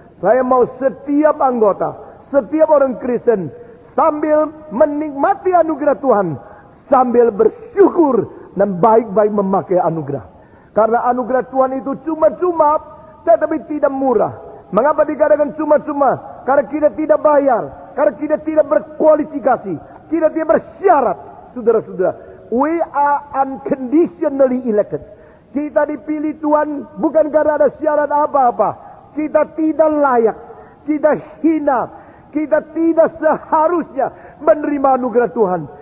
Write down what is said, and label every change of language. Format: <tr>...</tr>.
<id>Saya mau setiap anggota, setiap orang Kristen sambil menikmati anugerah Tuhan, sambil bersyukur dan baik-baik memakai anugerah. Karena anugerah Tuhan itu cuma-cuma, tetapi tidak murah. Mengapa dikatakan cuma-cuma? Karena kita tidak bayar, karena kita tidak berkualifikasi, kita tidak bersyarat. Saudara-saudara,</id> <en>we are unconditionally elected.</en> <id>Kita dipilih Tuhan bukan karena ada syarat apa-apa. Kita tidak layak, kita hina, kita tidak seharusnya menerima anugerah Tuhan.</id>